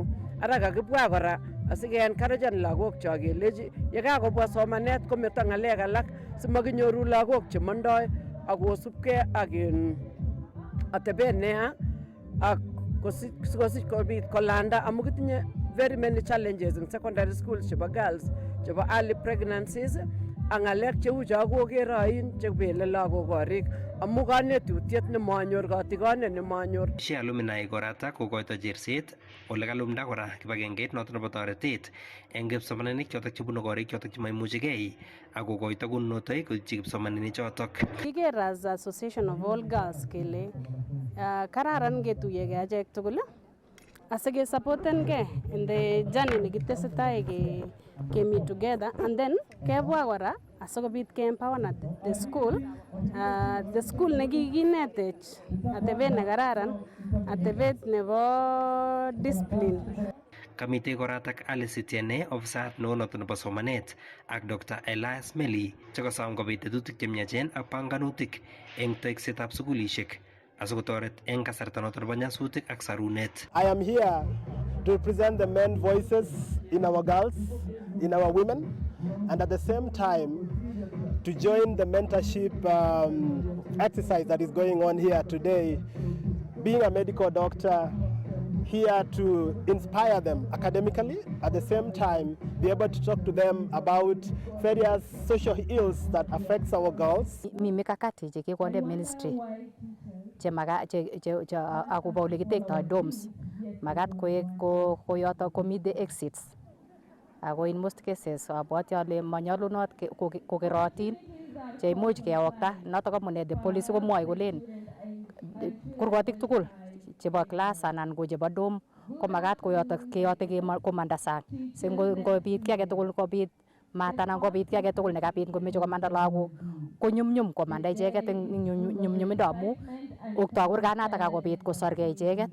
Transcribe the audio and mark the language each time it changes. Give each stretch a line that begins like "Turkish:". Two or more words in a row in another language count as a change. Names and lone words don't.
Kalenjin: Ara kakibwa kora asike-encouragen lagok chok kelechi yekakobwa somanet kometo ng'alek alak simakinyoru lagok chemondoi akosubkei ak atebet neya ak sikosich kobit kolanda amu kitinye
English: very many challenges in secondary schools
Kalenjin: chebo girls chebo
English: early pregnancies
Kalenjin: ak ng'alek cheu cho kokeroin chebele lagok korik amu kanetutiet nemanyor katigonet nemanyor. Shi alumni korata kokoito jerset ole kalumda kora kibagengeit noto nebo toretet eng kipsomaninik chotok chebunu korik chotok chemaimuchigei ak kokoito kunotok koityi kipsomaninik chotok. Kiker
English: as association of all girls
Kalenjin: kele kararan ketuyegei achek tugul asike supportengei
English: in the journey
Kalenjin: nekitesetai ke
English: meet together and then
Kalenjin: kebwa kora asikobit ke
English: empower the school
Kalenjin: nekikinetech atebet nekararan atebet nebo discipline. Kamite koratak Alice Tiene ofisat neo noto nebo somanet ak Dr. Elias Meli chekosom kobit tetutik chemiachen ak panganutik eng teksetab sukulishek asikotoret eng kasarta noto nebo nyasutik ak sarunet.
English: I am here to represent the men voices in our girls, in our women, and at the same time to join the mentorship exercise that is going on here today. Being a medical doctor, here to inspire them academically, at the same time be able to talk to them about various social ills that affects our girls.
Kalenjin: Mi mikakati chekikonde ministry akobo ole kitektoi dorms makat koyoto komi
English: the exits
Kalenjin: ako
English: in most cases
Kalenjin: abwati ale manyolunot kokerotin cheimuch keyokta notok amune
English: the police
Kalenjin: komwoe kolen kurgotik tugul chebo class anan ko chebo dorm ko makat keyote komanda sang si ngobit ki age tugul kobit mat anan kobit ki age tugul nekabit ngomeche komanda lagok ko nyumnyum komanda icheket eng nyumnyumindo amu okto kurganatak akobit kosorgei icheket.